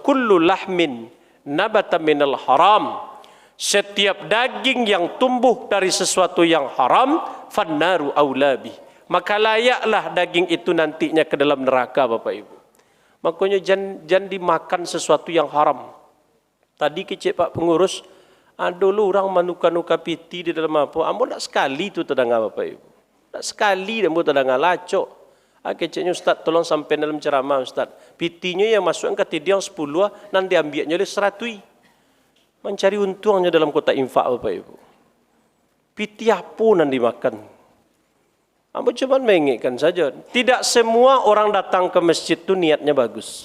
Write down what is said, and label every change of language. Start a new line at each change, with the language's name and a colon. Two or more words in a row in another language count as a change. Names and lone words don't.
Arabic: كل لحم نبت من الحرام.
Indonesian: Setiap daging yang tumbuh dari sesuatu yang haram,
Arabic: فالنار أولى به.
Indonesian: Maka layaklah daging itu nantinya ke dalam neraka Bapak Ibu. Makanya jangan dimakan sesuatu yang haram.
Minangkabau: Tadi kecik Pak Pengurus, dulu orang manuka-nuka piti di dalam apa? Ambo tak sekali tu terdanga Bapak Ibu. Tak sekali ambo terdanga lacok.
Indonesian: Keciknya Ustaz tolong sampai dalam ceramah Ustaz.
Minangkabau: Pitinya yang masukkan ke tidiang 10 nanti ambilnya oleh 100.
Indonesian: Mencari untungnya dalam kota infak Bapak Ibu.
Minangkabau: Piti apa nanti makan?
Indonesian: Ambo cuma mengingatkan saja. Tidak semua orang datang ke masjid tu niatnya bagus.